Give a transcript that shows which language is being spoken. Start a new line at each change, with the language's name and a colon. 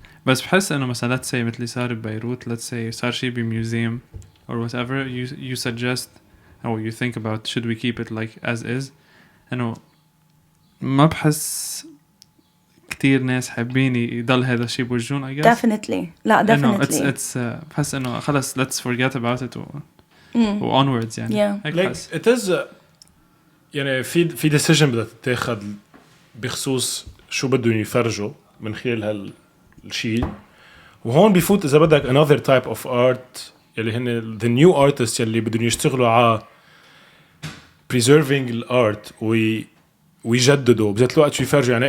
Arabic: بس بحس إنه مثلا
English: let's say
Arabic: مثل اللي صار ببيروت,
English: let's say
Arabic: صار شيء بmuseum
English: or whatever, you suggest or you think about should we keep it like as is.
Arabic: إنه ما بحس كتير ناس حابين يضل هذا الشيء بوجهون
English: I guess. Definitely.
Arabic: لا definitely.
English: It's
Arabic: بحس إنه خلاص
English: let's forget about it و onwards يعني. Yeah. Like it is
Arabic: يعني في decision بدها تتاخد بخصوص شو بدهم يفرجوا من خلال هالشيء, وهون بيفوت إذا بدك
English: another type of art
Arabic: يلي هن
English: the new artists
Arabic: يلي بدهم يشتغلوا على preserving الart ويجددوا بذات الوقت شو يفرجوا.